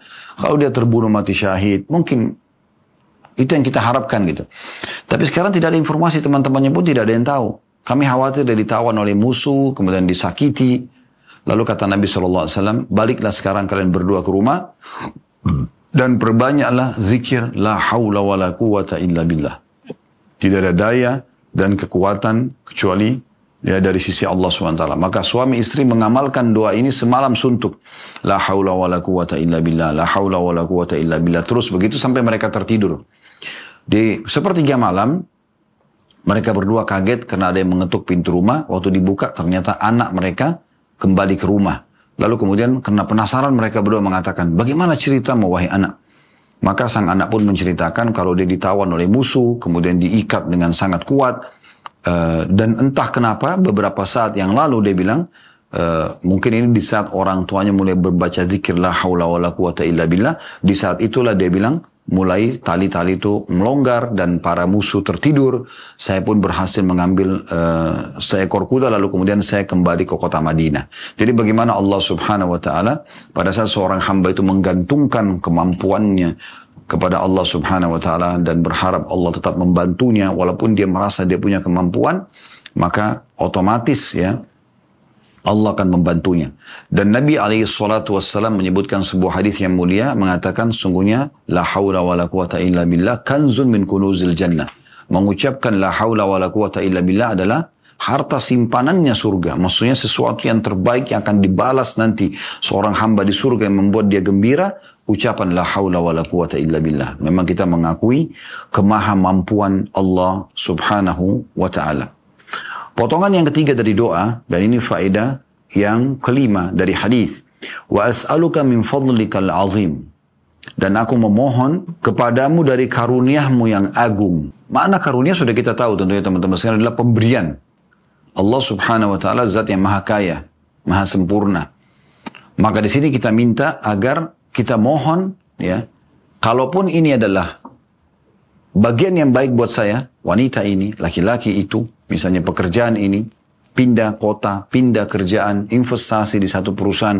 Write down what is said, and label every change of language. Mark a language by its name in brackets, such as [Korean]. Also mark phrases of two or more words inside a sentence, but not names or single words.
[Indonesian] Kalau dia terbunuh mati syahid, mungkin itu yang kita harapkan gitu. Tapi sekarang tidak ada informasi, teman-temannya pun tidak ada yang tahu. Kami khawatir dia ditawan oleh musuh, kemudian disakiti. Lalu kata Nabi SAW, baliklah sekarang kalian berdua ke rumah, dan perbanyaklah zikir [Arabic] لا حول ولا قوة إلا بالله. [Indonesian] Tidak ada daya dan kekuatan kecuali ya dari sisi Allah SWT. Maka suami istri mengamalkan doa ini semalam suntuk. [Arabic] لا حول ولا قوة إلا بالله، لا حول ولا قوة إلا بالله. [Indonesian] Terus begitu sampai mereka tertidur. Di sepertiga malam mereka berdua kaget karena ada yang mengetuk pintu rumah. Waktu dibuka ternyata anak mereka kembali ke rumah. Lalu kemudian karena penasaran mereka berdua mengatakan, bagaimana ceritamu wahai anak? Maka sang anak pun menceritakan kalau dia ditawan oleh musuh, kemudian diikat dengan sangat kuat. Dan entah kenapa beberapa saat yang lalu dia bilang, mungkin ini di saat orang tuanya mulai membaca zikir [Arabic] لا حول ولا قوة إلا بالله. [Indonesian] Di saat itulah dia bilang, mulai tali-tali itu melonggar dan para musuh tertidur. Saya pun berhasil mengambil seekor kuda lalu kemudian saya kembali ke kota Madinah. Jadi bagaimana Allah [Arabic] سبحانه وتعالى [Indonesian] pada saat seorang hamba itu menggantungkan kemampuannya kepada Allah [Arabic] سبحانه وتعالى [Indonesian] dan berharap Allah tetap membantunya walaupun dia merasa dia punya kemampuan, maka otomatis ya Allah akan membantunya. Dan Nabi SAW menyebutkan sebuah hadis yang mulia mengatakan sungguhnya [Arabic] لا حول ولا قوة إلا بالله كنز من كنوز الجنة. [Indonesian] Mengucapkan [Arabic] لا حول ولا قوة إلا بالله [Indonesian] adalah harta simpanannya surga. Maksudnya sesuatu yang terbaik yang akan dibalas nanti seorang hamba di surga yang membuat dia gembira. [Arabic] Ucapan لا حول ولا قوة إلا بالله. [Indonesian] Memang kita mengakui kemahamampuan Allah [Arabic] سبحانه وتعالى. [Indonesian] Potongan yang ketiga dari doa, dan ini faedah yang kelima dari hadis. [Arabic] وأسألك من فضلك العظيم. [Indonesian] Dan aku memohon kepadamu dari karuniamu yang agung. Makna karunia sudah kita tahu tentunya teman-teman sekalian adalah pemberian. Allah [Arabic] سبحانه وتعالى [Indonesian] zat yang maha kaya, maha sempurna. Maka di sini kita minta agar kita mohon ya, kalaupun ini adalah bagian yang baik buat saya, wanita ini, laki-laki itu, misalnya pekerjaan ini, pindah kota, pindah kerjaan, investasi di satu perusahaan.